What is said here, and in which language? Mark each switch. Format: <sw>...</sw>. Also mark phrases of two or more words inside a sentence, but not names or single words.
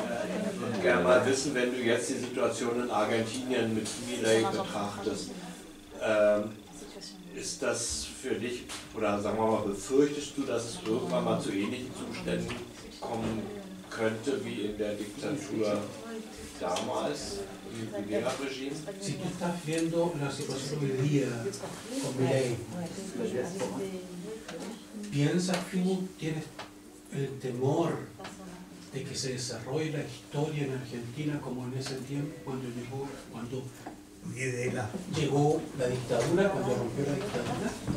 <de>Ich würde gerne mal wissen, wenn du jetzt die Situation in Argentinien mit Milei betrachtest, ist das für dich, oder sagen wir mal, befürchtest du, dass es irgendwann mal zu ähnlichen Zuständen kommen könnte wie in der Diktatur damals, im Rivera-Regime?</de> <es>Si tú estás viendo la situación hoy día con Milei, ¿piensas tú, tienes el temor de que se desarrolle la historia en Argentina como en ese tiempo cuando llegó la dictadura, cuando rompió la dictadura?</es>